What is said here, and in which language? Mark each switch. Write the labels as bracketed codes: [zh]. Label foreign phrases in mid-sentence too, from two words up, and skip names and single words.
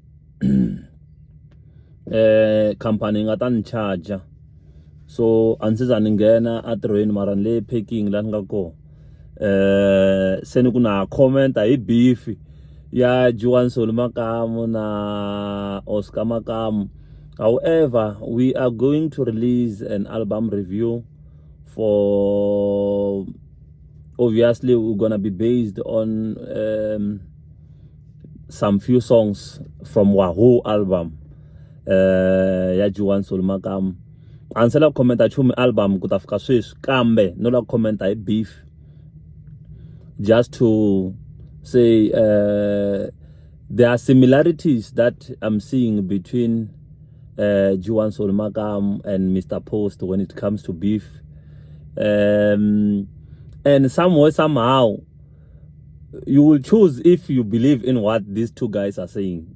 [ts] Khampani nga ta ni charge. So a ndzi za ni nghena a tirhweni mara ni le packing la ni nga ko. Se ni ku na comment hi beef ya Juan Soli Makamu na Oscar Makamu. [en] However, we are going to release an album review for, obviously we're gonna be based on some few songs from Wahoo album ya Juan Soli Makamu. [ts] Ansela commenta chumi album kutafika sweswi kambe no la commenta hi beef, [en] just to say there are similarities that I'm seeing between Juan Soli Makamu and Mr. Post when it comes to beef, and somewhere somehow you will choose if you believe in what these two guys are saying.